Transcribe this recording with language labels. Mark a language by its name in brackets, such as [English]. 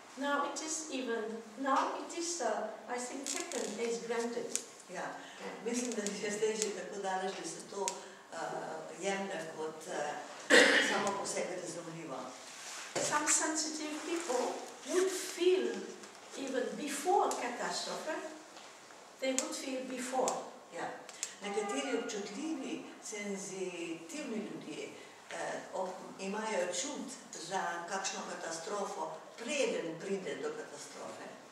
[English] Now it is, I think, taken as granted. [Slovenian] Ja, mislim, da je zdaj že tako daleč, da se to jemlje kot samo po sebi razumljivo. [English] Some sensitive people would feel even before catastrophe, they would feel before. [Slovenian] Ja. Nekateri občutljivi, senzitivni ljudje imajo čut za kakšno katastrofo, preden pride do katastrofe.